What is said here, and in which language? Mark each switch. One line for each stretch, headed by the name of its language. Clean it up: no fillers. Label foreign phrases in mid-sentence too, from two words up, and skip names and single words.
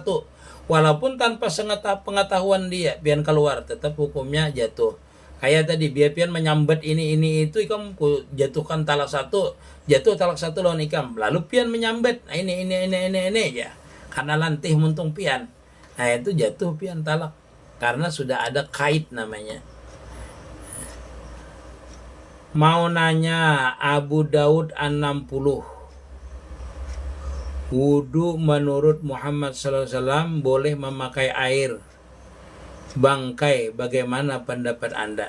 Indonesian: Walaupun tanpa pengetahuan dia pian keluar tetap hukumnya jatuh.
Banjar: Kayak tadi biar pian menyambat ini itu ikam jatuhkan talak 1, jatuh talak 1 lawan ikam. Lalu pian menyambat nah ini aja. Karena lantih muntung pian. Nah itu jatuh pian talak.
Indonesian: karena sudah ada kait namanya. Mau nanya Abu Daud 60. Wudu menurut Muhammad SAW boleh memakai air bangkai, bagaimana pendapat Anda?